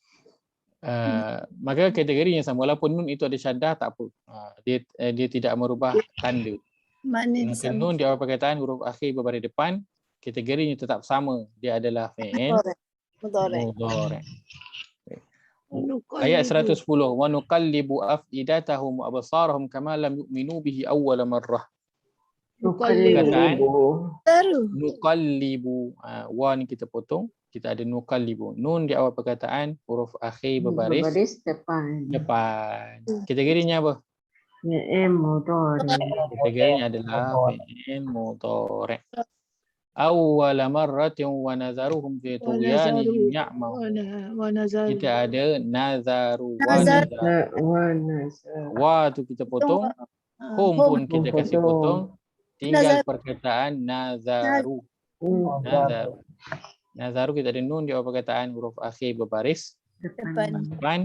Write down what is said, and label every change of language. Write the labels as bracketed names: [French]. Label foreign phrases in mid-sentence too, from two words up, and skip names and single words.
[Malay] Maka kategori yang sama. Walaupun nun itu ada syaddah tak apa. Dia tidak merubah tanda. Maka nun di awal perkataan, huruf akhir berbaris depan, kategorinya tetap sama. Dia adalah [Arabic] فعل مضارع'. [Malay] Ayat 110. [Arabic] ونقلب أفئدتهم وأبصارهم كما لم يؤمنوا به أول مرة. [Malay] Nuqallibu. Wa ni kita potong. Kita ada nuqallibu. Nun di awal perkataan, huruf akhir berbaris depan. Kategorinya apa? [Arabic] فعل مضارع'. [Malay] Kategorinya adalah [Arabic] فعل مضارع'. أول مرة ونذرهم في طغيانهم يعمهون. [Malay] Kita ada nazaru wa tu kita potong. Hum pun kita kasih potong. Tinggal perkataan nazaru. Nazaru kita ada nun di awal perkataan, huruf akhir berbaris depan.